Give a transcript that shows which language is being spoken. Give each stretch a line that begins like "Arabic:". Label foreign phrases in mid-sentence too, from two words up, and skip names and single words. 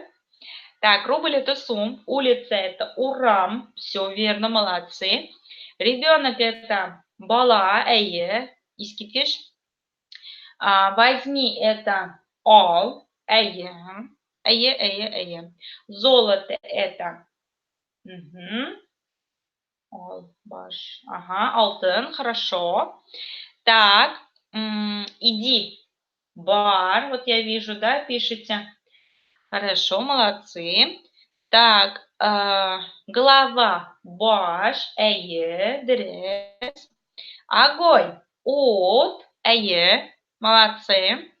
Russian: Так, рубль это сум, улица это урам, все верно, молодцы. Ребенок это
Tatar: бала, искитиш.
Russian: Возьми это all, Золото это all, баш. Ага, алтын, хорошо. Так, иди, бар, вот я вижу, да, пишите. Хорошо, молодцы. Так, голова, баш, дрес. Огонь, от, молодцы.